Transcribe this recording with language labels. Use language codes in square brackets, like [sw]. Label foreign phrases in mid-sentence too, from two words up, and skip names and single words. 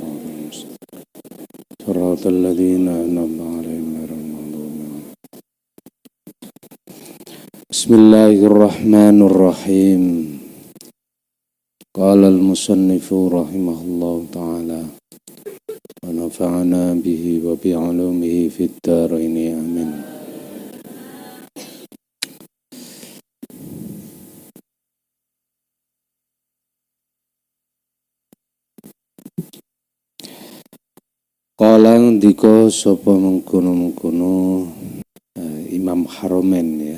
[ar] صراط الذين أنعمت عليهم غير المغضوب عليهم. بسم الله الرحمن الرحيم. قال المصنف رحمه الله تعالى ونفعنا به وبعلومه في الدارين آمين. [jv] Qala ndika sapa mengkono-mengkono Imam Haramain ya.